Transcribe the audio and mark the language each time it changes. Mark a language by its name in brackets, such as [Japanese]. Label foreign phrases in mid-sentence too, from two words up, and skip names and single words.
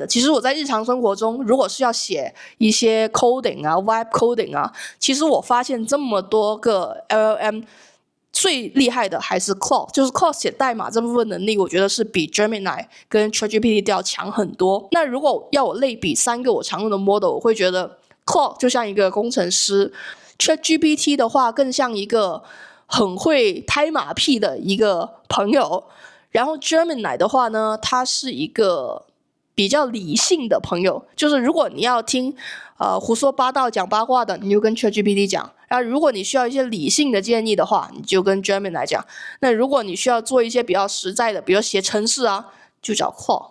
[Chinese] 其實我在日常生活中，如果是要寫一些 coding 啊、 [English] web coding [Chinese] 啊，其實我發現這麼多個 LLM 最厲害的還是 Claude， 就是 Claude 寫代碼這部分能力，我覺得是比 Gemini 跟 ChatGPT 都要強很多。那如果要我類比3個我常用的 model， 我會覺得 Claude 就像一個工程師， ChatGPT 的話更像一個很會拍馬屁的一個朋友。然後 Gemini 的話呢，它是一個比較理性的朋友，就是如果你要聽胡說八道講八卦的，你就跟 ChatGPT 講；然後如果你需要一些理性的建議的話，你就跟 Gemini 講。那如果你需要做一些比較實在的，比如寫程式啊，就找 Claude。